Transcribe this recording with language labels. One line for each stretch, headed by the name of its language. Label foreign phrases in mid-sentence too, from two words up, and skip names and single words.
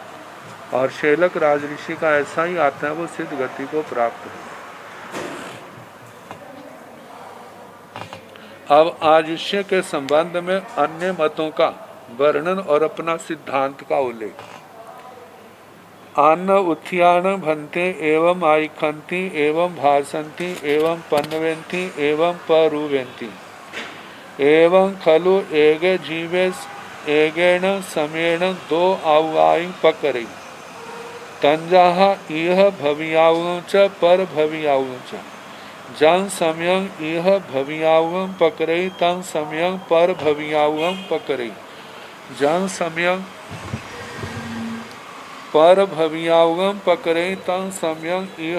Hindi: और शैलक राज ऋषि का ऐसा ही आता है, वो सिद्ध गति को प्राप्त है। अब आयुष्य के संबंध में अन्य मतों का वर्णन और अपना सिद्धांत का उल्लेख।
Prakrit languages: अन्न उत्थान भन्ते एवं आइखन्ति एवं भासन्ति एवं पन्नवेन्ति एवं परुवेन्ति एवं खलु एगे जीवे एगेण समेण दो आवायु पकरे तंजाह इह भवियावं च पर भवियावं च जं समयं इह भवियावं पकरे तं समयं पर भवियावं पकरे जं समयं पर भवियावं पकरे तं समयं इह